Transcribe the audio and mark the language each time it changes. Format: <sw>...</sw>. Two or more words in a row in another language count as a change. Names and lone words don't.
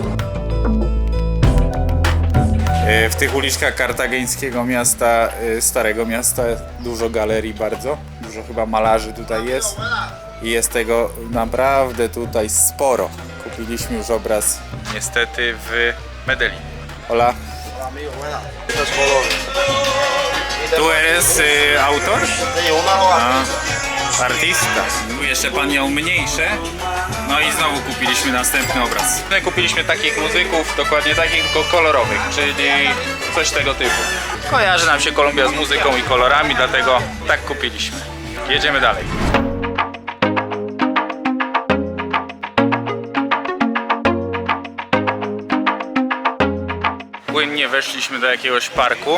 <pl>W tych uliczkach kartageńskiego miasta, starego miasta, dużo galerii bardzo. Dużo chyba malarzy tutaj jest. I jest tego naprawdę tutaj sporo. Kupiliśmy już obraz niestety w Medellin.</pl> <es>Hola. ¿Tú eres autor? Artista.</es> <pl>Jeszcze pan miał mniejsze. No i znowu kupiliśmy następny obraz. My kupiliśmy takich muzyków, dokładnie takich, tylko kolorowych, czyli coś tego typu. Kojarzy nam się Kolumbia z muzyką i kolorami, dlatego tak kupiliśmy. Jedziemy dalej. Płynnie weszliśmy do jakiegoś parku.</pl>